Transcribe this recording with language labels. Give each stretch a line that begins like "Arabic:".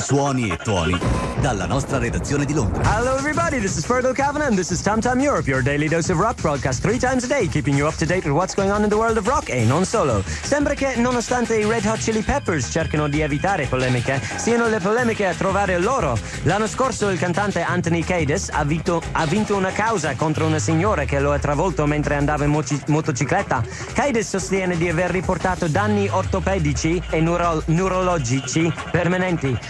Italian: Suoni e tuoni dalla nostra redazione di Londra.
English: Hello everybody, this is Fergal Kavanagh and this is TamTam Europe, your daily dose of rock, broadcast 3 times a day, keeping you up to date with what's going on in the world of rock
Italian: e non solo. Sembra che, nonostante i Red Hot Chili Peppers cercano di evitare polemiche, siano le polemiche a trovare loro. L'anno scorso il cantante Anthony Kiedis ha vinto una causa contro una signora che lo ha travolto mentre andava in motocicletta. Kiedis sostiene di aver riportato danni ortopedici e neurologici permanenti.